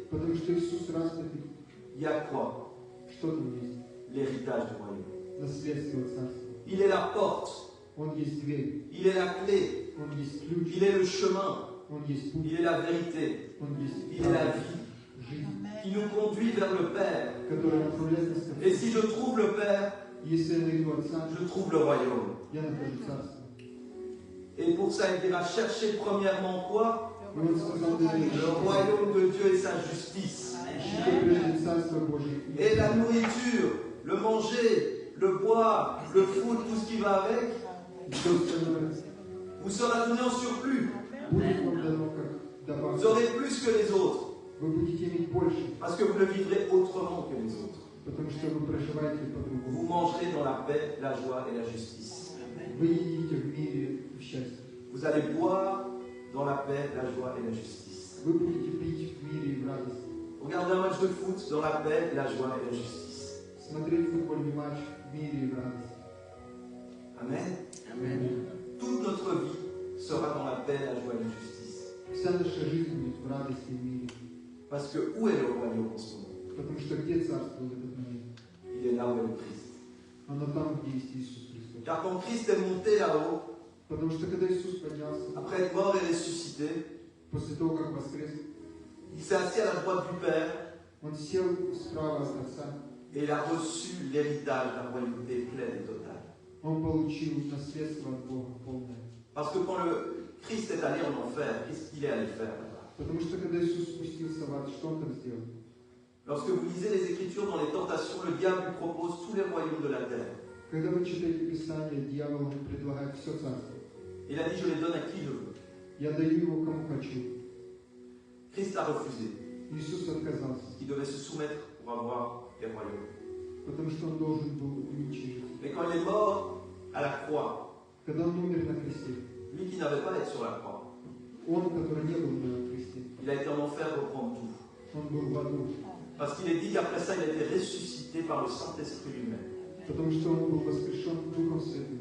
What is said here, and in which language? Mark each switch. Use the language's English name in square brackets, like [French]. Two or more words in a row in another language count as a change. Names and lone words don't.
[Russian] Потому что Иисус распятый, [French] il y a quoi? [Russian] что там есть? [French] L'héritage du royaume. [Russian] Наследство Царства. [French] Il est la porte, [Russian] Он есть дверь, [French] il est la clé, [Russian] Он есть ключ, [French] il est le chemin, [Russian] Он есть путь, [French] il est la vérité, [Russian] Он есть [French] il est la vie [Russian] жизнь, [French] qui nous conduit vers le Père. [Russian] которая направляет нас ко [French] Et [Russian] Христу. [French] si je trouve le Père, [Russian] Если я найду Отца, [French] je trouve le royaume. [Russian] я нахожу Царство. [French] Et pour ça, il dira chercher premièrement quoi? [Russian] И Он сказал, [French] Le royaume de Dieu et sa justice. [Russian] ищите прежде Царство Божие. [French] Et la nourriture, le manger, le boire, le foot, tout ce qui va avec, [Russian] Все остальное [French] vous sera donné en surplus. [Russian] будет вам дано как [French] Vous [Russian] добавка. [French] aurez plus que les autres, [Russian] Вы будете иметь больше, [French] parce que vous le vivrez autrement que les autres. [Russian] потому что вы проживаете [French] Vous [Russian] по-другому. [French] mangerez dans la paix, la joie et la justice. [Russian] Вы едите в мире в счастье. [French] Vous allez boire dans la paix, la joie et la justice. [Russian] Вы будете пить в мире и в радости. [French] Regardez un match de foot dans la paix, la joie et la justice. [Russian] Смотреть футбольный матч в мире и в радости. [French] Amen. Toute notre vie sera dans la paix, la joie et la justice. [Russian] Вся наша жизнь будет в радости и в мире. [French] Parce que où est le royaume en ce moment? [Russian] Потому что где царство в этот момент? [French] Il est là où est le Christ. [Russian] Оно там, где есть Иисус Христос. [French] Car quand Christ est monté là-haut, [Russian] Потому что когда Иисус поднялся, [French] après être mort et ressuscité, [Russian] после того, как воскрес, [French] il s'est assis à la droite du Père [Russian] Он сел справа от Отца. [French] et il a reçu l'héritage de la royauté pleine et totale. [Russian] Он получил наследство от Бога полное. [French] Parce que quand le Christ est allé en enfer, qu'est-ce qu'il est allé faire là-bas? [Russian] Потому что когда Иисус спустился в ад, что Он там сделал? [French] Lorsque vous lisez les Écritures dans les tentations, le diable lui propose tous les royaumes de la terre. [Russian] Когда вы читаете Писание, дьявол ему предлагает все царство. [French] Il a dit, je les donne à qui je veux. [Russian] Я даю его кому хочу. [French] Christ a refusé, [Russian] Иисус отказался, [French] il devait se soumettre pour avoir les royaumes. [Russian] потому что он должен был уничтожить. [French] Mais quand il est mort à la croix, [Russian] Когда он умер на кресте, [French] lui qui n'avait pas à être sur la croix, [Russian] он, который не был на кресте, [French] il a été en enfer reprendre tout. [Russian] он был в аду, [French] Parce qu'il est dit qu'après ça, il a été ressuscité par le Saint-Esprit lui-même. [Russian] потому что он был воскрешен Духом Святым